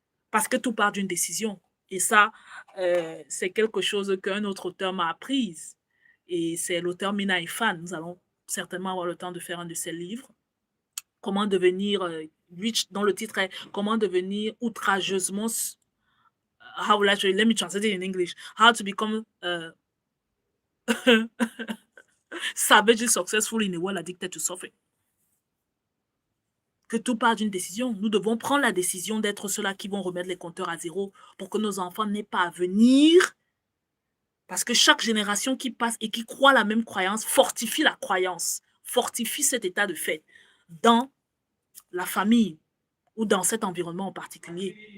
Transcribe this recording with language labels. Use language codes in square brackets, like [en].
[fr] Parce que tout part d'une décision. Et ça, c'est quelque chose qu'un autre auteur m'a apprise. Et c'est l'auteur Mina Ifan. Nous allons certainement avoir le temps de faire un de ses livres. Comment devenir [en] rich, [fr] dont le titre est Comment devenir outrageusement. [en] How will I let me translate it in English. How to become savagely successful in a world addicted to suffering. [fr] Que tout part d'une décision. Nous devons prendre la décision d'être ceux-là qui vont remettre les compteurs à zéro pour que nos enfants n'aient pas à venir. Parce que chaque génération qui passe et qui croit la même croyance fortifie la croyance, fortifie cet état de fait dans la famille ou dans cet environnement en particulier.